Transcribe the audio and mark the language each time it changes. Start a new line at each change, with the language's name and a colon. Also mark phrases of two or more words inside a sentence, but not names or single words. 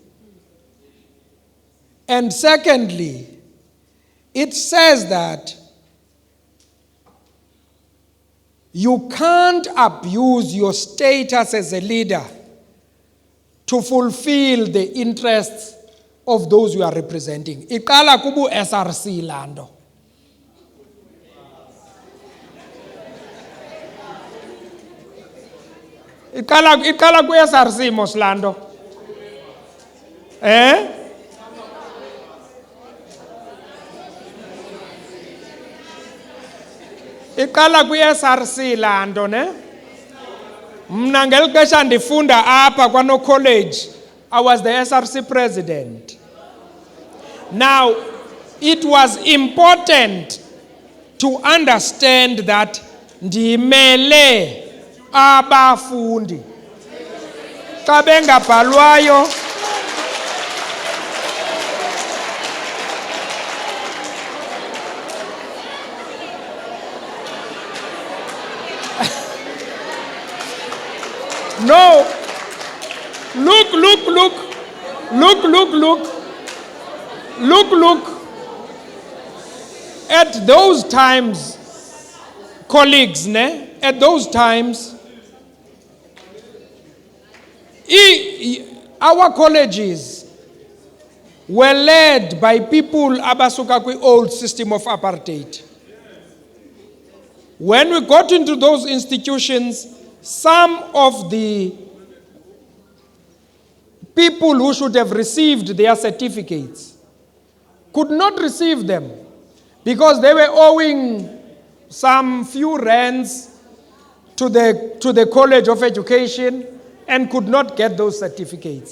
English: And secondly, it says that you can't abuse your status as a leader to fulfill the interests of those you are representing.
Xhosa: Iqala kubu SRC lando. Iqala ku SRC moslando. Iqala ku SRC lando ne. Mna ngelixesha ndifunda apha kwano college,
English: I was the SRC president. Now, it was important to understand that
Xhosa: ndimele abafundi. Xa bengabhalwayo no, look.
English: At those times, colleagues, at those times, our colleges were led by people
Xhosa: abasuka kwi
English: old system of apartheid. When we got into those institutions, some of the people who should have received their certificates could not receive them because they were owing some few rands to the College of Education and could not get those certificates.